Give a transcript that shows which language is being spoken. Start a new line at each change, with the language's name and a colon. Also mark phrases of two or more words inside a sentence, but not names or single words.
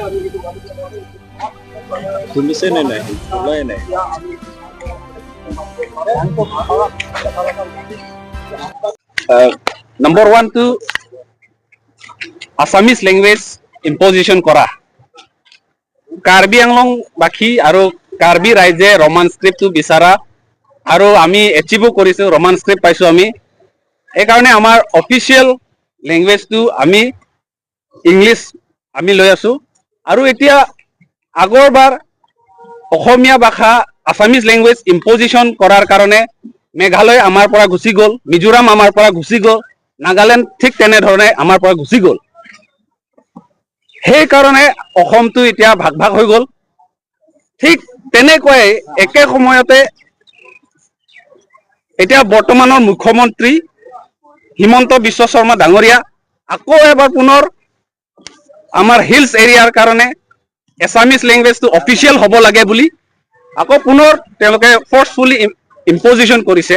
English: Number 1 to Assamese language imposition kora.
Assamese: কাৰ্বি আংলং বাকী আৰু কাৰ্বি ৰাইজে
English: Roman script
Assamese: টো বিচাৰা আৰু আমি achieve কৰিছু
English: Roman script
Assamese: পাইছু আমি. এই কাৰণে আমাৰ
English: official language
Assamese: টো আমি English আমি লৈ আছু আৰু এতিয়া আগৰ বাৰ অসমীয়া ভাষা
English: Assamese language imposition
Assamese: কৰাৰ কাৰণে Meghalaya আমাৰ পৰা গুচি গ'ল, Mizoram আমাৰ পৰা গুচি গ'ল, Nagaland ঠিক তেনে ধৰণে আমাৰ পৰা গুচি গ'ল। সেই কাৰণে অসমটো এতিয়া ভাগ ভাগ হৈ গ'ল। ঠিক তেনেকৈ একে সময়তে এতিয়া বৰ্তমানৰ মুখ্যমন্ত্ৰী হিমন্ত বিশ্ব শৰ্মা ডাঙৰীয়া আকৌ এবাৰ পুনৰ আমাৰ
English: hills area's
Assamese: কাৰণে
English: Assamese language
Assamese: অফিচিয়েল হ'ব লাগে বুলি আকৌ পুনৰ তেওঁলোকে
English: forcefully imposition
Assamese: কৰিছে।